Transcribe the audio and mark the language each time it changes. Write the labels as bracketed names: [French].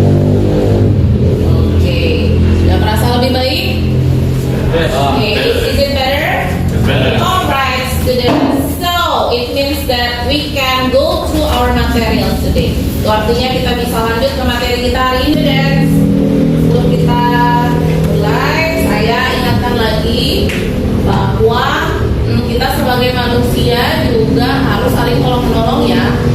[Indonesian] Oke, sudah merasa lebih baik? [English] Oke, is it better? Alright, students. So it means that we can go through our materials today. [Indonesian] Itu artinya kita bisa lanjut ke materi kita hari ini, students. Sebelum kita mulai, saya ingatkan lagi bahwa kita sebagai manusia juga harus saling tolong-menolong ya.